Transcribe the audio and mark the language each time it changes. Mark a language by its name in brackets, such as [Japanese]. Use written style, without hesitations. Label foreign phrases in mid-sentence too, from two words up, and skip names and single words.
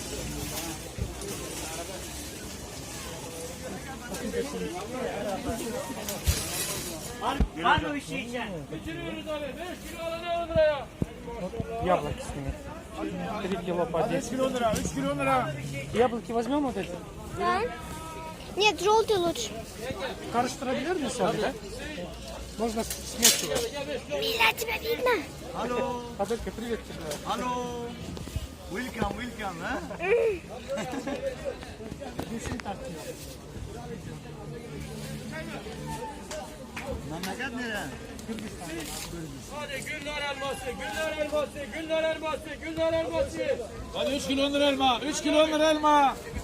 [Russian] Вот яблоки с ними. 3 кило по 10. Яблоки возьмем вот эти? Да? Нет, желтый лучше. Карштрадберный сами, да? Можно смешивать. Миля, тебя видно? Алло, Аделька, привет тебе. алло. [English] Welcome, welcome, [Turkish] ha? Memleket nere? Hadi Gülnar elması, Gülnar elması, Gülnar elması, Gülnar elması. Hadi 3 kilo elma, 3 kilo elma.